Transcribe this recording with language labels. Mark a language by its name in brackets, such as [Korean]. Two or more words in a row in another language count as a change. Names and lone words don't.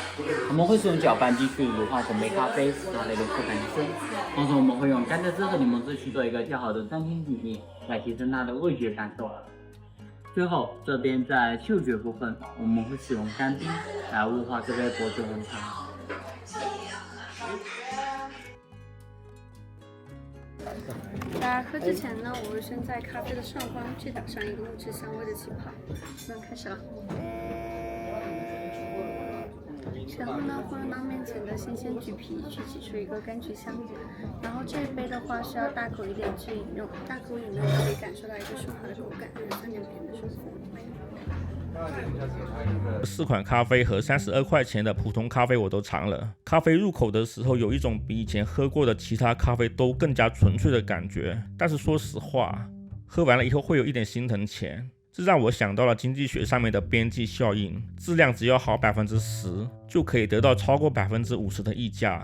[Chinese] 我們會使用攪拌機去乳化整杯咖啡，使它的流口感升。同時我們会用甘蔗汁和檸檬汁去做一個較好的酸甜比例，來提升它的味覺感受。最後這邊在嗅覺部分，我們會使用乾冰來霧化這杯薄荷紅茶。在喝之前呢，我会先在咖啡的上方去打上一个木质香味的气泡。那开始了。然后呢，放到面前的新鲜橘皮去挤出一个柑橘香。然后这一杯的话是要大口一点去饮用，大口饮用可以感受到一个顺滑的口感，酸甜甜的舒服。 4款咖啡和32 塊錢的普通咖啡我都嘗了。咖啡入口的時候有一種比以前喝過的其他咖啡都更加純粹的感覺，但是說實話，喝完了以後會有一點心疼錢。這讓我想到了經濟學上面的邊際效應，質量只要好10%， 就可以得到超過50%的溢價。